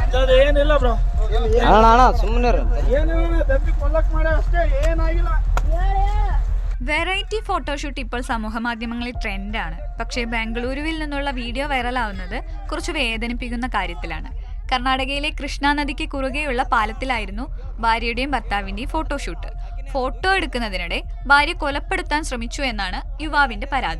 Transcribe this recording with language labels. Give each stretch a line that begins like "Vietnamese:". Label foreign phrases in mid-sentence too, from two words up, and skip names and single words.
Kannada: ಏನಿಲ್ಲ ಬ್ರೋ. ಅಣ್ಣ ಸುಮ್ಮನೆ ಏನಿಲ್ಲ, ದಬ್ಬಿ ಕೊಲ್ಲಕ್ ಮಾಡಿ ಅಷ್ಟೇ, ಏನಾಗಿಲ್ಲ.
Malayalam: വെറൈറ്റി ഫോട്ടോഷൂട്ട് ഇപ്പോൾ സമൂഹ മാധ്യമങ്ങളിൽ ട്രെൻഡാണ്. പക്ഷേ ബാംഗ്ലൂരുവിൽ നിന്നുള്ള വീഡിയോ വൈറലാവുന്നത് കുറച്ച് വേദനിപ്പിക്കുന്ന കാര്യത്തിലാണ്. കർണാടകയിലെ കൃഷ്ണ നദിക്ക് കുറുകെയുള്ള പാലത്തിലായിരുന്നു ഭാര്യയുടെയും ഭർത്താവിൻ്റെയും ഫോട്ടോഷൂട്ട്. ഫോട്ടോ എടുക്കുന്നതിനിടെ ഭാര്യ കൊലപ്പെടുത്താൻ ശ്രമിച്ചു എന്നാണ് യുവാവിന്റെ പരാതി.